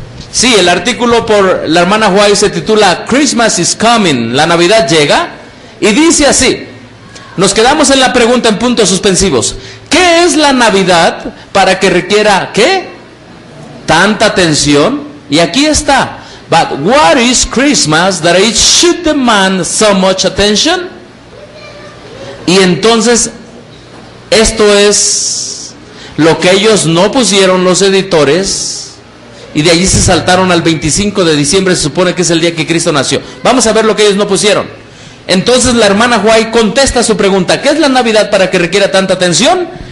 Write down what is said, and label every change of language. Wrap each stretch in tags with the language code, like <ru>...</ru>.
<es>Sí, el artículo por la hermana White se titula</es> <en>Christmas is coming,</en> <es>la Navidad llega. Y dice así, nos quedamos en la pregunta en puntos suspensivos. ¿Qué es la Navidad para que requiera, qué? Tanta atención. Y aquí está.</es> <en>But what is Christmas that it should demand so much attention?</en> <es>Y entonces, esto es lo que ellos no pusieron los editores. Y de allí se saltaron al 25 de diciembre, se supone que es el día que Cristo nació. Vamos a ver lo que ellos no pusieron. Entonces la hermana White contesta su pregunta, ¿qué es la Navidad para que requiera tanta atención?</es>